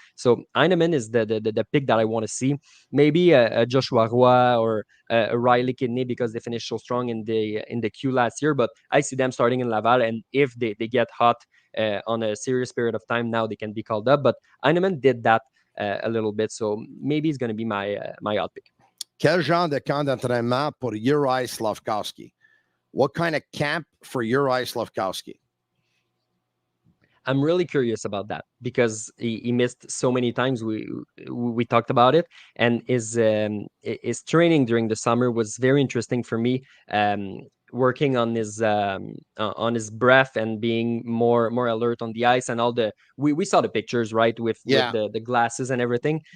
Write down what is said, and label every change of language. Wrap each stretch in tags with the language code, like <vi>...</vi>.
<en>So Heineman is the pick that I want to see. Maybe a Joshua Roy or a Riley Kidney because they finished so strong in the queue last year. But I see them starting in Laval, and if they get hot on a serious period of time, now they can be called up. But Heineman did that a little bit, so maybe he's going to be my odd pick.</en> <fr>Quel genre de camp d'entraînement pour Juraj Slafkovsky?</fr> <en>What kind of camp for Juraj Slafkovsky? I'm really curious about that because he missed so many times. We talked about it, and his training during the summer was very interesting for me. Working on his breath and being more alert on the ice and all we saw the pictures, right, with the glasses and everything.</en>